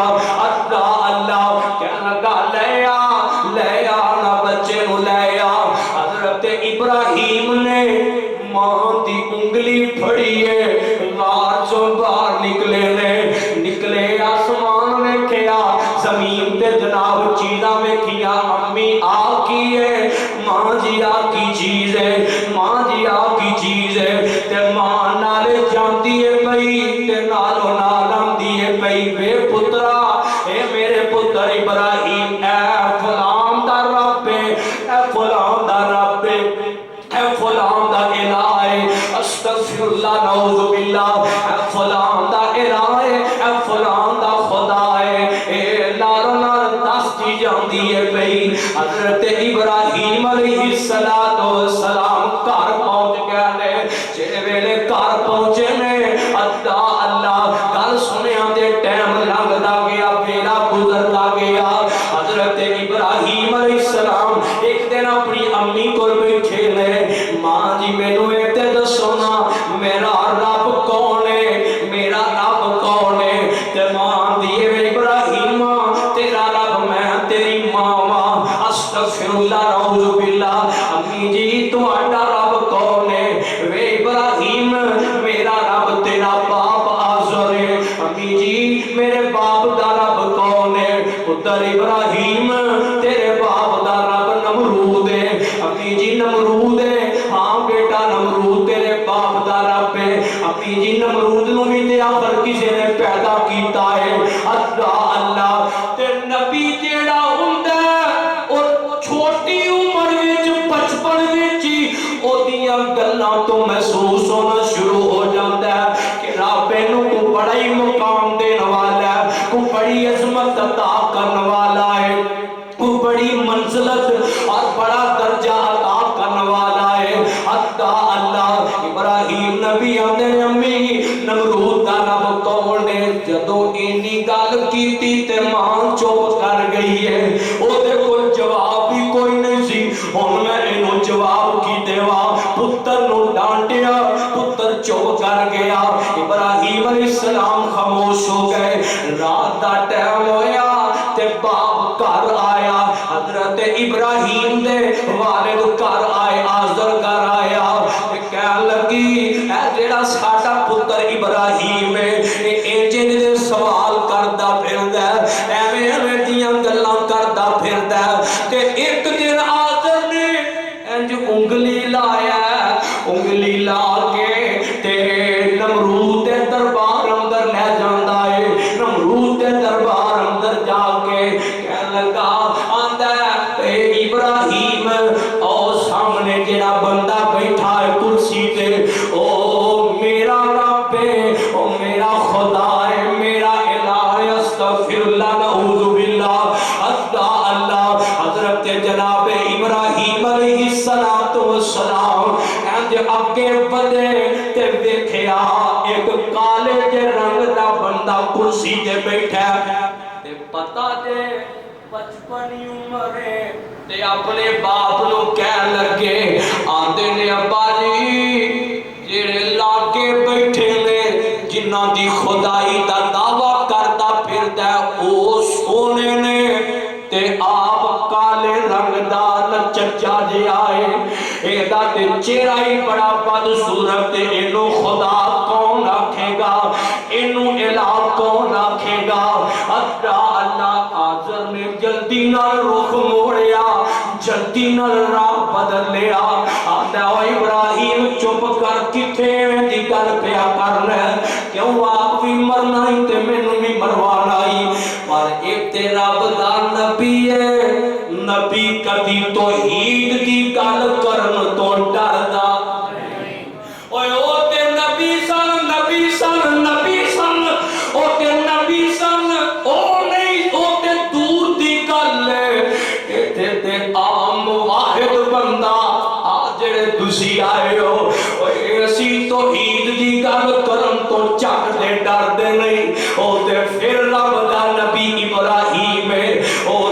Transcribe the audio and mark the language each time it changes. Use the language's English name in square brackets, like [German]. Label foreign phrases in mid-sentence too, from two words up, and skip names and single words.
[Punjabi] اللہ اللہ کہنے لگا لے آ نہ بچے نو لے آ۔ حضرت ابراہیم نے ماں دی انگلی پھڑی ہے، غار چوں باہر نکلے آسمان ویکھیا، زمین تے جناب چیزاں ویکھیا۔ امی آ کی ہے؟ ماں جی آ کی چیز ہے، ماں جی آ کی چیز ہے۔ تے ماں نالے جاندی ہے پئی تے نالو نال آندی ہے پئی، وے پترا اے میرے پتر ابراہیم، اے فلان دا رب ہے، اے فلان دا رب ہے، اے فلان دا الہ ہے، [Arabic] استغفر اللہ نعوذ باللہ، [Punjabi] اے فلان دا الہ ہے، اے فلان دا خدا ہے، اے لالو نال دستی جاندی ہے پئی۔ حضرت ابراہیم [Arabic] علیہ السلام [Punjabi] گھر پہنچ گیا نے، جے ویلے گھر پہنچے نے اللہ اللہ گل سنیا دے ٹائم لنگدا گیا، ویلا گزردا گیا۔ حضرت ابراہیم [Arabic] علیہ السلام [Punjabi] ایک دن اپنی امی کول بیٹھے نے، ماں جی مینوں اے تے دسو نا میرا رب کون ہے، میرا رب کون ہے؟ تے ماں دی ابراہیم تیرا رب میں تیری ماں واں، [Arabic] استغفر اللہ نعوذ باللہ۔ [Punjabi] امی جی تہاڈا رب کون ہے؟ وے ابراہیم میرا رب تیرا باپ آزر ہے۔ امی جی میرے باپ دا رب کون ہے؟ پتر ابراہیم تیرے باپ دا رب نمرود ہے۔ امی جی نمرود ہے؟ ہاں بیٹا نمرود تیرے باپ دا رب ہے۔ امی جی نمرود نو بھی تے آخر کسی نے پیدا کیتا ہے۔ اللہ اللہ تے نبی جیڑا ہوندا ہے اور چھوٹی عمر وچ بچپن وچ او دیاں گلاں تو محسوس ہونا شروع ہو جاندا ہے کہ رب اینو کو بڑا ہی مقام دین والا ہے، کو بڑی عظمت عطا کرن والا ہے، کو بڑی منزلت اور بڑا درجہ عطا کرن والا ہے۔ اللہ اللہ ابراہیم نبی آندے نے امی نمرود دا رب کون ہے؟ جدوں اینی گل کیتی تے ماں چپ کر گئی ہے، او دے کول جواب بھی کوئی نہیں سی۔ ہن میں اینو جواب کی دیواں؟ پتر نو ڈانٹیا، پتر چپ کر گیا۔ [Urdu] ابراہیم [Arabic] علیہ السلام [Urdu] خاموش ہو گئے۔ [Punjabi] رات دا ٹائم ہویا تے باپ گھر آیا، حضرت ابراہیم دے والد گھر آئے، آزر گھر آیا، کہن لگی اے جیڑا ساڈا پتر ابراہیم ہے اے جن دے سوال کردا پھردا ہے، ایویں ایویں دیاں گلاں کردا پھردا ہے۔ تے ایک دن آزر نے انج انگلی لایا، انگلی لا کے تے نمرود دے دربار اندر لے جاندا ہے۔ نمرود دے دربار اندر جا کے کہن لگا آندا اے ابراہیم او سامنے جڑا بندہ بیٹھا ہے کرسی تے او میرا رب ہے، او میرا خدا ہے، میرا الہ ہے، [Arabic] استغفر اللہ نعوذ باللہ۔ [Punjabi] اللہ اللہ حضرت جناب ابراہیم [Arabic] علیہ السلام [Punjabi] انج اگے بڑھے تے ویکھیا ایک کالے جے رنگ دا بندہ کرسی تے بیٹھا تے پتہ جے بچپنی عمر ہے تے اپنے باپ نو کہن لگے آندے نے ابا جی جڑے لاگے بیٹھے نے جنہاں دی خدائی دا دعویٰ کردا پھردا او سونے نے تے آپ کالے رنگ دا لچچا جے آئے، اے دا تے چہرہ ہی بڑا بدصورت، اینو خدا کون آکھے گا، اینو الہ کون آکھے گا۔ اللہ اللہ آزر نے جلدی نال رخ موڑیا، جلدی نال راہ بدل لیا۔ آندا او ابراہیم چپ کر کتھے دی گل پیا کرنا ہے، کیوں آپ بھی مرنا ہی تے مینوں بھی مروانا ہی، پر ایک تے رب دا نبی ہے، نبی کدی توحید دی گل کرن تو ڈردا اوئے او تے نبی سن، نبی سن، نبی سن، او تے نبی سن، او نہیں او تے دور دی گل ہے، ایتھے تے عام واحد بندہ آ جڑے تسی آئے ہو، اوئے اسی توحید دی گل کرن تو چک دے ڈردے نہیں، او تے پھر رب دا نبی ابراہیم ہے،